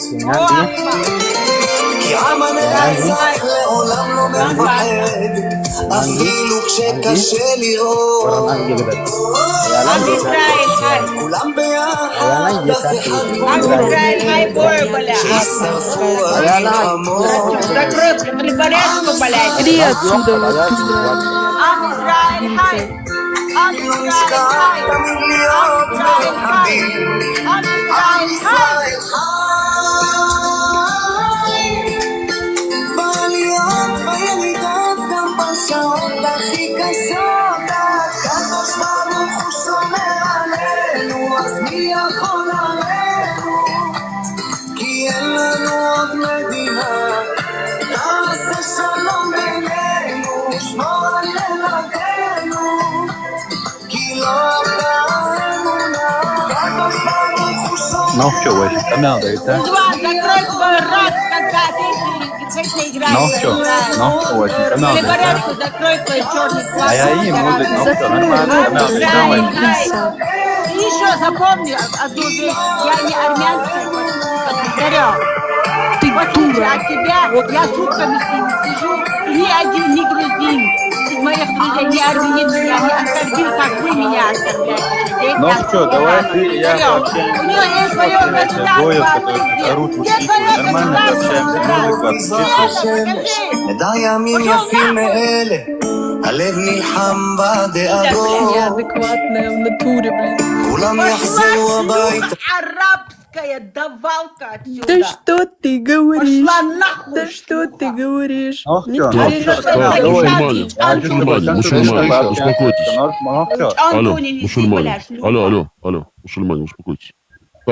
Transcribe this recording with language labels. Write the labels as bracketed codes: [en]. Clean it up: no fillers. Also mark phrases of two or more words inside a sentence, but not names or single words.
[he] כי עם הנצח לעולם לא מפחד, אפילו כשקשה לראות. עם ישראל חי. כולם ביחד, אף אחד עם ישראל חי בורבלה. שישרפו המלחמות. [ru] Закрой приборячку, блядь. Иди отсюда. [he] עם ישראל חי. עם ישראל חי. עם ישראל חי. עם ישראל חי. בעליות וירידות גם בשעות הכי קשות, הקדוש ברוך הוא שומר עלינו, אז מי יכול עלינו? כי אין לנו עוד מדינה, תעשה שלום בינינו, שמור על ילדינו, כי לא עבדה האמונה, הקדוש ברוך הוא שומר. [ru] Ну что, Вася, канал дает, да? Иван, закрой свой рот, когда ты играешь. Ну что, Вася, канал дает, Приборячку закрой твой черный глаз. А я и музык, ну что, нормально, канал дает, давай. И еще запомни одну вещь. Я не армянская, повторю. Ты дура. От тебя я сутками сижу, ни один не грузин. Из моих друзей не армянин меня не оскорбил, как вы меня оскорбляете. Ну что, давай ты, я вообще... У него есть свое государство. орут нормально общаемся, музыку отключить. [he] נדע ימים יפים מאלה, הלב נלחם בדאגות. [ru] Я адекватная в натуре, блин. [he] כולם יחזרו הביתה. [ru] Арабская давалка отсюда. Да что ты говоришь? Пошла нахуй. Да что ты говоришь? Ох, Не всё. говоришь, что Мусульмане, успокойтесь. Алло, Антоний, не мусульмане. шлюха. Алло, мусульмане, успокойтесь. Так,